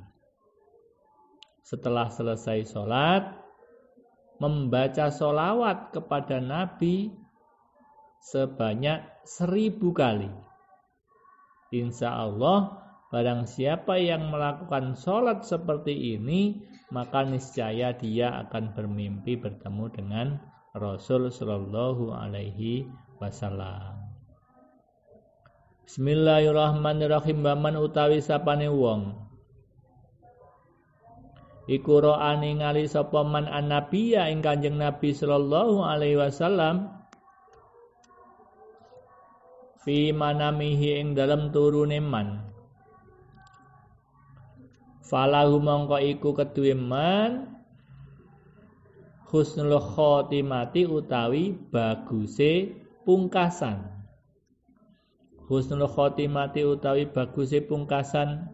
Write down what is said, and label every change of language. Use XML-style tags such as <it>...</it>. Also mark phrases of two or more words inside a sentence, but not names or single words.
<id>Setelah selesai sholat, membaca sholawat kepada Nabi sebanyak 1000 kali.</id> <ar>إن شاء الله,</ar> <id>barang siapa yang melakukan sholat seperti ini, maka niscaya dia akan bermimpi bertemu dengan Rasul</id> <ar>صلى الله عليه وسلم. بسم الله الرحمن الرحيم.</ar> <jv>Baman utawi sapane wong iku ro'a ningali sapa man annabiya ing Kanjeng Nabi</jv> <ar>صلى الله عليه وسلم في منامه</ar> <jv>ing dalam turune man. Falahu mongko iku keduwe man</jv> <ar>حسن الخاتمة</ar> <jv>utawi baguse pungkasan.</jv> <ar>حسن الخاتمة</ar> <jv>utawi baguse pungkasan.</jv>